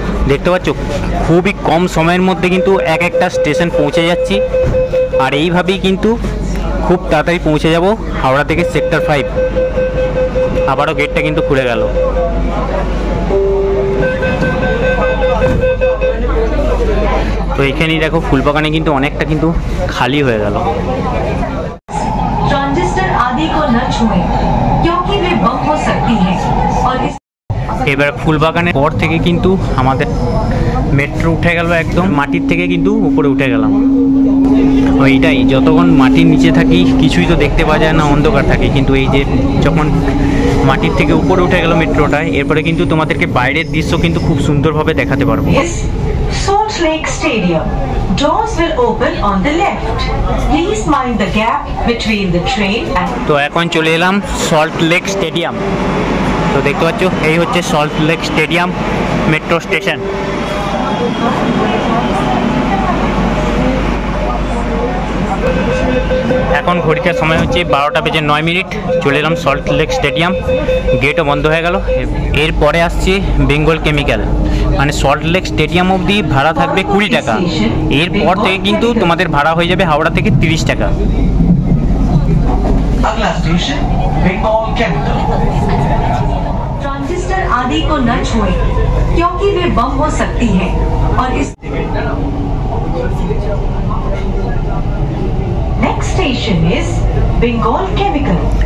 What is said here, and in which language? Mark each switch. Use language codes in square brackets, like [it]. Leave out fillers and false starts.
[bn] দেখতে পাচ্ছ খুবই কম সময়ের মধ্যে কিন্তু এক একটা স্টেশন পৌঁছে যাচ্ছি, আর এইভাবেই কিন্তু খুব তাড়াতাড়ি পৌঁছে যাব হাওড়া থেকে সেক্টর 5। আবারও গেটটা কিন্তু খুলে গেল। তো এখানেই দেখো ফুলবাগানে কিন্তু অনেকটা কিন্তু খালি হয়ে গেল। [hi] ट्रांजिस्टर आदि को न छुएं क्योंकि वे बम हो सकती हैं और इस [bn] এবার ফুলবাগানের পর থেকে কিন্তু আমাদের মেট্রো উঠে গেল, একদম মাটির থেকে কিন্তু উপরে উঠে গেলাম। এইটাই, যতক্ষণ মাটির নিচে থাকি কিছুই তো দেখতে পাওয়া যায় না, অন্ধকার থাকে, কিন্তু এই যে যখন মাটির থেকে উপরে উঠে গেল মেট্রোটায়, এরপরে কিন্তু তোমাদেরকে বাইরের দৃশ্য কিন্তু খুব সুন্দরভাবে দেখাতে পারবো। [en] Is Salt Lake Stadium. Doors will open on the left. Please mind the gap between the train and [bn] তো এখন চলে এলাম সল্ট লেক স্টেডিয়াম। তো দেখতে পাচ্ছ এই হচ্ছে salt lake stadium metro station. এখন ঘড়িতে সময় হচ্ছে 12:09। চলে এলাম সল্ট লেক স্টেডিয়াম, গেটও বন্ধ হয়ে গেল। এরপরে আসছে বেঙ্গল কেমিক্যাল, মানে সল্ট লেক স্টেডিয়াম অবধি ভাড়া থাকবে 20 টাকা। এরপর থেকে কিন্তু তোমাদের ভাড়া হয়ে যাবে হাওড়া থেকে 30 টাকা। [hi] अगला स्टेशन बंगाल कैपिटल। ट्रांजिस्टर आदि को न छुएं क्योंकि वे बम हो सकती हैं और इस [en] next station is Bengal Chemical.